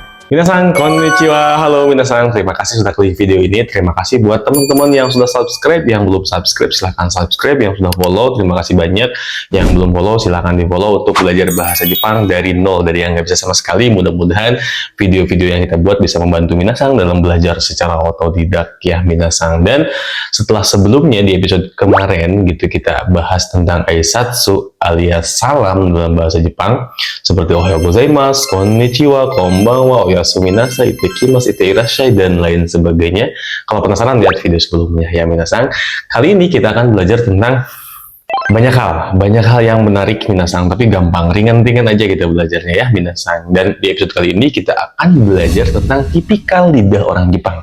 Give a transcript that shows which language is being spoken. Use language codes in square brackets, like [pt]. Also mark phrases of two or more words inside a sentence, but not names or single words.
[ja] 皆さん、こんにちは、halo 皆さん, [id] terima kasih sudah klik video ini, terima kasih buat teman-teman yang sudah subscribe, yang belum subscribe silahkan subscribe, yang sudah follow terima kasih banyak, yang belum follow silahkan di follow untuk belajar bahasa Jepang dari nol, dari yang nggak bisa sama sekali. Mudah-mudahan video-video yang kita buat bisa membantu minasan dalam belajar secara otodidak ya minasan. Dan setelah sebelumnya di episode kemarin gitu kita bahas tentang aisatsu alias salam dalam bahasa Jepang seperti [ja] おはようございます、こんにちは、こんばんは, おやすみなさい、いってきます、いってらっしゃい, [id] dan lain sebagainya. Kalau penasaran lihat video sebelumnya ya minasan. Kali ini kita akan belajar tentang banyak hal yang menarik minasan, tapi gampang, ringan-ringan aja kita belajarnya ya minasan. Dan di episode kali ini kita akan belajar tentang tipikal lidah orang Jepang.